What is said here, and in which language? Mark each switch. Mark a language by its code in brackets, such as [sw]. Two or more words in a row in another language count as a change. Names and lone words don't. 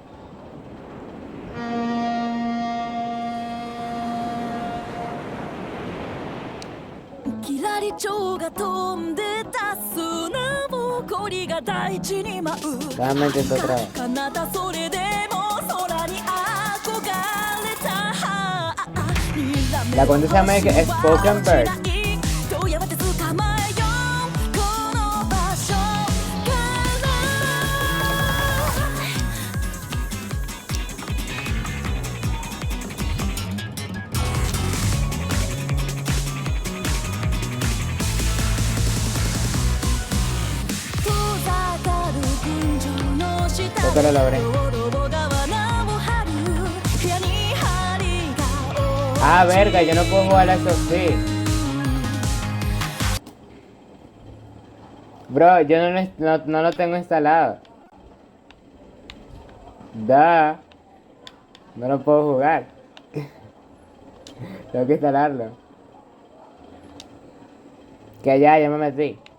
[ja] キラリチョウが飛んでた砂ぼこりが大地に舞う。かなたそれでも空に憧れた。 [es] La cuenta se llama Spoken Bird. [ja] とやがて捕まえようこの場所から。遠ざかる群青の下で泥棒が罠を張る。部屋に針が [es] Ah, verga, yo no puedo jugar a eso sí. Bro, yo no lo tengo instalado. Da. No lo puedo jugar. Tengo que instalarlo. Que ya me metí.